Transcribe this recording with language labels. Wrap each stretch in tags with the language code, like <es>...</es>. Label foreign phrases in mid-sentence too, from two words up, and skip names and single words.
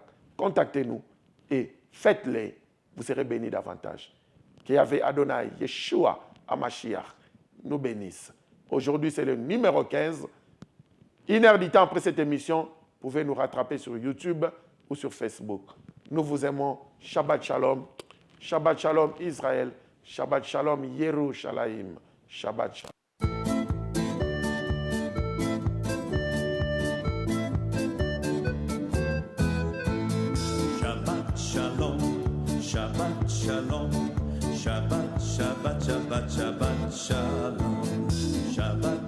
<fr>Contactez-nous et faites-les. Vous serez bénis davantage. Que Yahvé Adonai, Yeshua Hamashiach, nous bénisse. Aujourd'hui, c'est le numéro 15. 1 heure du temps après cette émission, vous pouvez nous rattraper sur YouTube ou sur Facebook. Nous vous aimons.</fr> <he>שבת שלום. שבת שלום ישראל. שבת שלום ירושלים. שבת שלום. שבת שלום, שבת, שבת, שבת, שבת שלום, שבת</he>